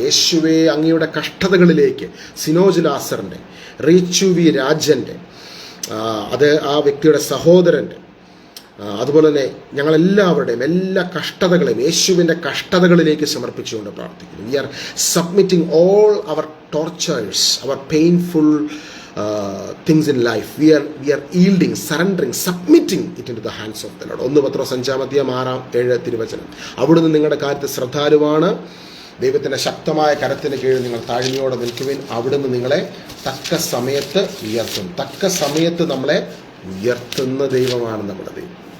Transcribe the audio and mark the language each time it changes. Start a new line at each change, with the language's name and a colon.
Malayalam: യേശുവേ, അങ്ങയുടെ കഷ്ടതകളിലേക്ക് സിനോജ് ലാസറിൻ്റെ, റീച്ചു വി രാജൻ്റെ, അത് ആ വ്യക്തിയുടെ സഹോദരൻ്റെ, അതുപോലെ തന്നെ ഞങ്ങളെല്ലാവരുടെയും എല്ലാ കഷ്ടതകളെയും യേശുവിൻ്റെ കഷ്ടതകളിലേക്ക് സമർപ്പിച്ചുകൊണ്ട് പ്രാർത്ഥിക്കുന്നു.
English: We are submitting all our tortures, our painful things in life. We are yielding, surrendering, submitting it into the hands of the Lord.
Malayalam: 1 പത്രോസ് 5:6-7 തിരുവചനം. അവിടുന്ന് നിങ്ങളുടെ കാര്യത്തിൽ ശ്രദ്ധാലുവാണ്. ദൈവത്തിൻ്റെ ശക്തമായ കരത്തിന് കീഴിൽ നിങ്ങൾ താഴ്മയോടെ നിൽക്കുവിൻ. അവിടുന്ന് നിങ്ങളെ തക്ക സമയത്ത് ഉയർത്തും. തക്ക സമയത്ത് നമ്മളെ ഉയർത്തുന്ന ദൈവമാണ് നമ്മുടെ ദൈവം.